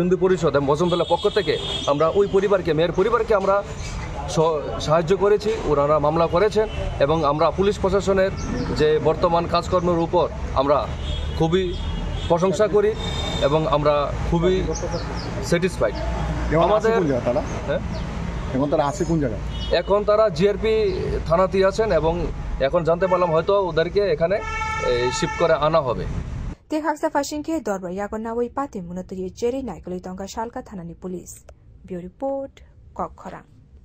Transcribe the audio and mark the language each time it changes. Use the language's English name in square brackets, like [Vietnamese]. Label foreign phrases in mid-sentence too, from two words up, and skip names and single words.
[Bangla] হিন্দু পরিষদ এবং বজরং দলের পক্ষ থেকে আমরা ওই পরিবারকে মেয়ের পরিবারকে আমরা সাহায্য করেছি ওনারা মামলা করেছেন এবং আমরা পুলিশ প্রশাসনের যে বর্তমান কাজকর্মের উপর আমরা খুবই প্রশংসা করি এবং আমরা খুবই স্যাটিসফাইড আমাদের এখন তারা জিআরপি থানাতেই আছেন এবং এখন জানতে পারলাম হয়তো ওদেরকে এখানে শিফট করে আনা হবে [Kok Borok] Tehaksa Fashinke Dorba Yagonawai Pati Munotuye Jerry Naikoli Tonga Shalka Thanani Police. [English] Bureau Report, Kokkhorang.